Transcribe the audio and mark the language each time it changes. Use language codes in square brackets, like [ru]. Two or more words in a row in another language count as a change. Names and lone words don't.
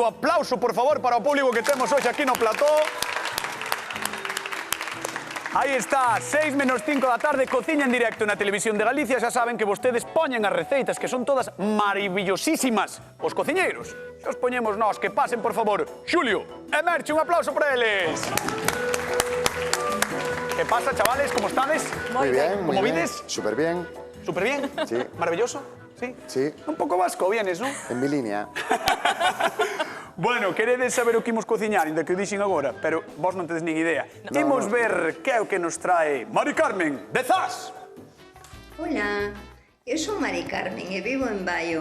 [gl] Aplauso, por favor, para o público que temos hoxe aquí no plató. Aí está, 6 menos 5 da tarde, cociña en directo na Televisión de Galicia. Xa saben que vostedes poñen as receitas, que son todas maravillosísimas. Os cociñeiros, xa os poñemos nós. Que pasen, por favor, Xulio e Merche, un aplauso para eles. Que pasa, chavales? Como estades? [es] Muy bien, muy [gl] Como [es] bien. [gl] vides? [es] Súper bien. Súper bien. Sí. Maravilloso. Sí. Sí. [gl] Un pouco vasco vienes, non? [es] En mi línea. [gl] Bueno, queredes saber o que imos cociñar, inda que o dixen agora, pero vos non tedes nin idea. Imos ver que é o que nos trae Mari Carmen de Zas. Hola, eu son Mari Carmen e vivo en Baio.